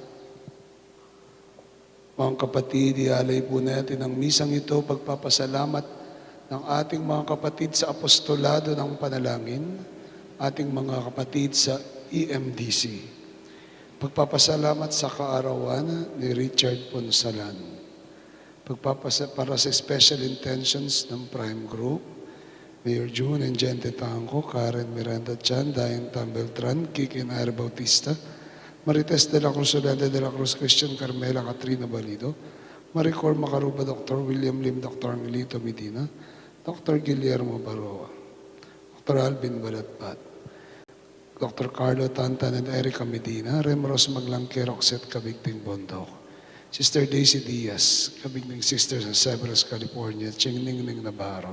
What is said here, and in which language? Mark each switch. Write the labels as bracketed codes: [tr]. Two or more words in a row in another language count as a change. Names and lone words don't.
[tl] Mga kapatid, ialay po natin ang misang ito, pagpapasalamat ng ating mga kapatid sa apostolado ng panalangin, ating mga kapatid sa EMDC. Pagpapasalamat sa kaarawan ni Richard Ponsalan. Para sa [en] special intentions [tl] ng Prime Group, Mayor June and Gente Tangco, Karen Miranda Chan, Dayan Tambeltran, Kiki Nair Bautista, Marites de la Cruz, Olanda de la Cruz, Christian Carmela, Katrina Balido, Maricor Macaruba, Dr. William Lim, Dr. Angelito Medina, Dr. Guillermo Baroa, Dr. Alvin Balatpat, Dr. Carlo Tantan and Erica Medina, Remros Maglangke, Roxette Kabigting Bondok, Sister Daisy Diaz, Kabigting Sisters sa Cypress, California, Chingningning Navarro.